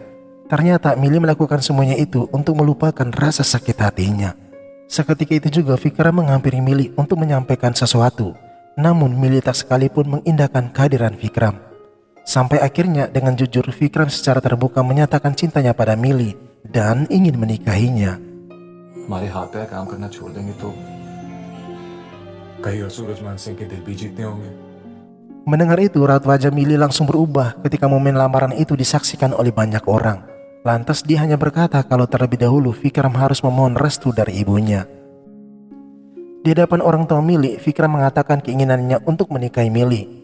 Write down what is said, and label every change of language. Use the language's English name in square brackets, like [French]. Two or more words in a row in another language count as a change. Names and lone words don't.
[Indonesian] Ternyata Mili melakukan semuanya itu untuk melupakan rasa sakit hatinya. Seketika itu juga Vikram menghampiri Mili untuk menyampaikan sesuatu. Namun Mili tak sekalipun mengindahkan kehadiran Vikram. Sampai akhirnya dengan jujur Vikram secara terbuka menyatakan cintanya pada Mili dan ingin menikahinya. [Hindi] हमारे हाथ पैर काम करना छोड़ देंगे तो कहीं और सूरजमान सिंह के दिल भी जीतने होंगे। [Indonesian] Mendengar itu, raut wajah Mili langsung berubah ketika momen lamaran itu disaksikan oleh banyak orang. Lantas dia hanya berkata kalau terlebih dahulu Vikram harus memohon restu dari ibunya. Di hadapan orang tua Mili, Vikram mengatakan keinginannya untuk menikahi Mili.